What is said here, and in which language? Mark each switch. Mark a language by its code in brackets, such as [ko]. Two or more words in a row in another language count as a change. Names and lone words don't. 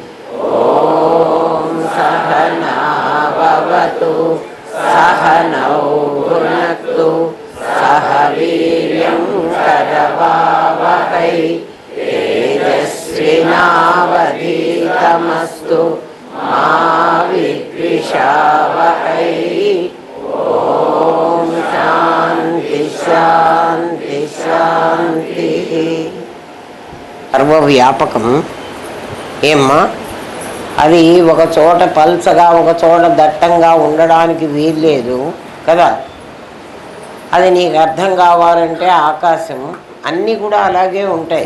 [sa] ॐ सहना भवतु सहनौ भुनक्तु सह वीर्यं करवावहै तेजस्विनावधीतमस्तु मा विद्विषावहै। ओम शांति शांति शांति। [te] సర్వవ్యాపకం ఏమ్మా, అది ఒక చోట పల్చగా ఒక చోట దట్టంగా ఉండడానికి వీల్లేదు కదా. అది నీకు అర్థం కావాలంటే ఆకాశం అన్నీ కూడా అలాగే ఉంటాయి.